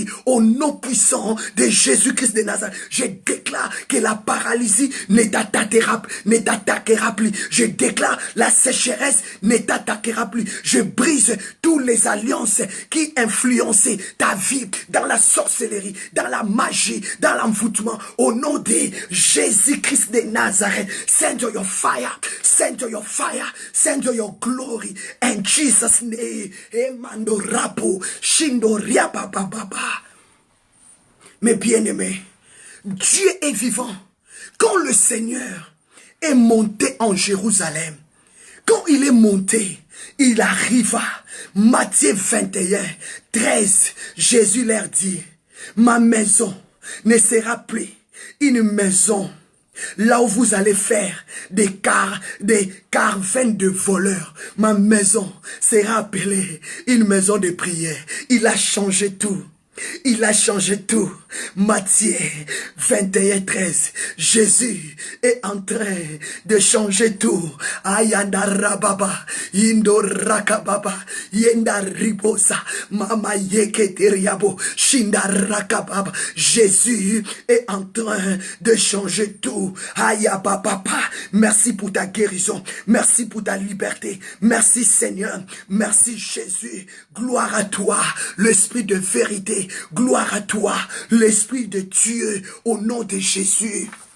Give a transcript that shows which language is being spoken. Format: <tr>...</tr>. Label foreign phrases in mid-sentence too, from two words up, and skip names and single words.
<fr>Au nom puissant de Jésus-Christ de Nazareth, je déclare que la paralysie ne t'attaquera plus. Je déclare la sécheresse ne t'attaquera plus. Je brise toutes les alliances qui influençaient ta vie dans la sorcellerie, dans la magie, dans l'envoûtement. Au nom de Jésus-Christ de Nazareth,</fr> <en>send your fire, send your fire, send your glory. In Jesus' name. Emando rapo, shindo riapa baba.</en> <fr>Mes bien-aimés, Dieu est vivant. Quand le Seigneur est monté en Jérusalem, quand il est monté, il arriva. Matthieu 21, 13, Jésus leur dit, ma maison ne sera plus une maison là où vous allez faire des caravanes de voleurs. Ma maison sera appelée une maison de prière. Il a changé tout. Il a changé tout. Matthieu 21, 13. Jésus est en train de changer tout. Ayanda rababa, indo rakababa, yenda ribosa, mama yeketeriabo, shinda rakababa. Jésus est en train de changer tout. Ayababa. Merci pour ta guérison. Merci pour ta liberté. Merci Seigneur. Merci Jésus. Gloire à toi, l'Esprit de vérité. Gloire à toi, l'Esprit de Dieu, au nom de Jésus.</fr>